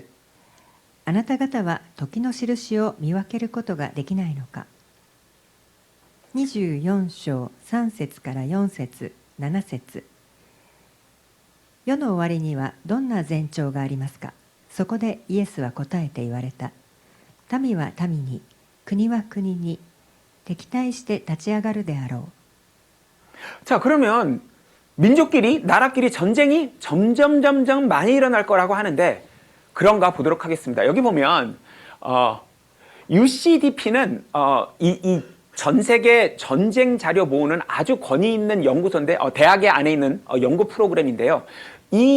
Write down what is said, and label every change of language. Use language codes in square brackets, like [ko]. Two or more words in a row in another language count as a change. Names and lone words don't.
[ja] あなた方は時の印を見分けることができないのか。24章3節から4節7節。世の終わりにはどんな前兆がありますか。そこでイエスは答えて言われた。民は民に、国は国に、敵対して立ち上がるであろう。 [ko] 자, 그러면 민족끼리, 나라끼리 전쟁이 점점 많이 일어날 거라고 하는데, 그런가 보도록 하겠습니다. 여기 보면 UCDP는 이 전 세계 전쟁 자료 모으는 아주 권위 있는 연구소인데, 대학의 안에 있는 연구 프로그램인데요.